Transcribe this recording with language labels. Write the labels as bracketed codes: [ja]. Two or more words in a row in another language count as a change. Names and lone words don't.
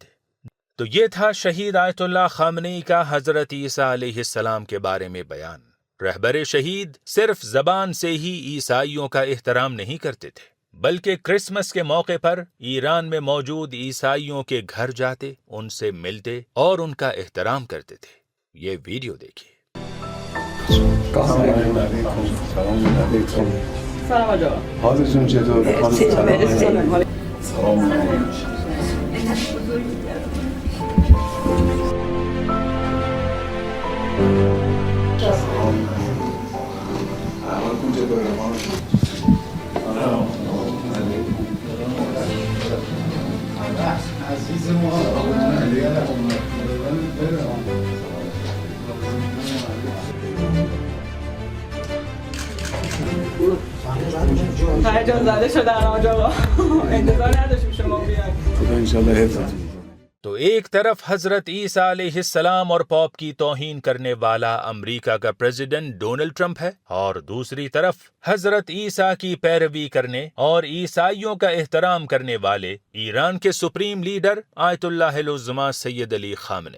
[ur] تو یہ تھا شہید آیت اللہ خامنئی کا حضرت عیسیٰ علیہ السلام کے بارے میں بیان۔ رہبر شہید صرف زبان سے ہی عیسائیوں کا احترام نہیں کرتے تھے، بلکہ کرسمس کے موقع پر ایران میں موجود عیسائیوں کے گھر جاتے، ان سے ملتے اور ان کا احترام کرتے تھے۔ یہ ویڈیو دیکھیے۔ [fa] سلام آقا. حالتون چطوره؟ سلام علیکم. احوالتون چطوره؟ عزیز ما هیجان زده شدن آقا. انتظار نداشتیم شما بیاید. خدا انشاءاللہ حفظتون. [ur] تو ایک طرف حضرت عیسیٰ علیہ السلام اور پوپ کی توہین کرنے والا امریکہ کا پریزیڈنٹ ڈونلڈ ٹرمپ ہے، اور دوسری طرف حضرت عیسیٰ کی پیروی کرنے اور عیسائیوں کا احترام کرنے والے ایران کے [en] supreme leader [ur] آیت اللہ العظمیٰ سید علی خامنئی۔